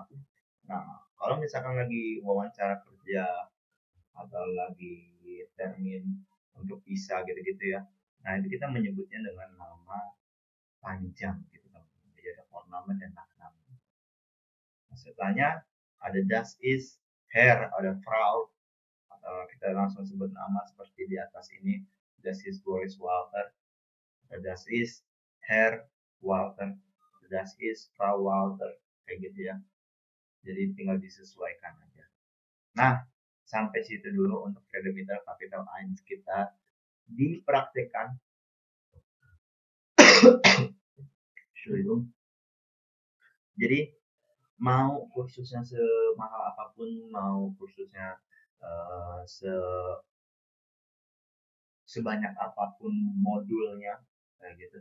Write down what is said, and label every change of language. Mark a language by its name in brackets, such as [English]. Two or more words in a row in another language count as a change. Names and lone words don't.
[Indonesian] Nah, kalau misalkan lagi wawancara kerja atau lagi termin untuk visa gitu-gitu ya, nah itu kita menyebutnya dengan nama panjang gitu kan. Jadi ada forname dan nachname. Nah, setelahnya ada [German] das is, Herr, [Indonesian] ada Frau, atau kita langsung sebut nama seperti di atas ini, [German] das is Boris Walter, das is Herr Walter, das is Frau Walter, [Indonesian] kayak gitu ya. Jadi tinggal disesuaikan aja. Nah, sampai situ dulu untuk kapital 1 kita dipraktekkan. [German] Entschuldigung. [Indonesian] Jadi mau kursusnya semahal apapun, mau kursusnya eh, se sebanyak apapun modulnya kayak gitu.